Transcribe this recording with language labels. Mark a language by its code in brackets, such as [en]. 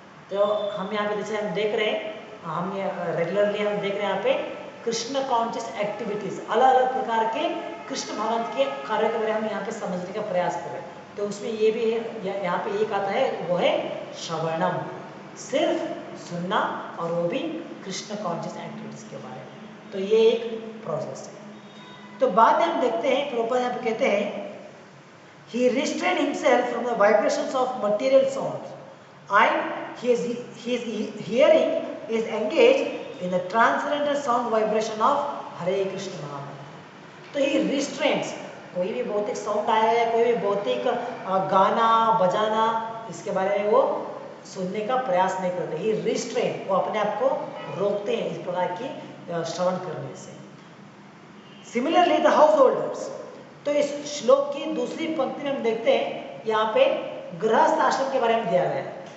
[hi] तो हम यहाँ पे जैसे हम देख रहे हैं, हम रेगुलरली हम देख रहे हैं यहाँ पे कृष्ण कॉन्शियस एक्टिविटीज, अलग अलग प्रकार के कृष्ण भगवान के कार्यों के बारे में हम यहाँ पे समझने का प्रयास कर रहे हैं। तो उसमें ये भी है, यहाँ पे एक आता है, वो है श्रवणम, सिर्फ सुनना, और वो भी कृष्ण कॉन्शियस एक्टिविटीज के बारे में। तो ये एक प्रोसेस है। तो बाद में हम देखते हैं, प्रभुपाद यहाँ पे कहते हैं, [en] he restrained himself from the vibrations of material sounds and his hearing is engaged in the transcendental sound vibration of Hare Krishna Mahamantra। [hi] तो [en] he restrains, [hi] कोई भी भौतिक साउंड आया है, कोई भी भौतिक गाना बजाना, इसके बारे में वो सुनने का प्रयास नहीं करते। [en] he restrain, [hi] वो अपने आप को रोकते हैं इस प्रकार की श्रवण करने से। [en] similarly the householders, [hi] तो इस श्लोक की दूसरी पंक्ति में हम देखते हैं, यहाँ पे गृहस्थ आश्रम के बारे में दिया गया है।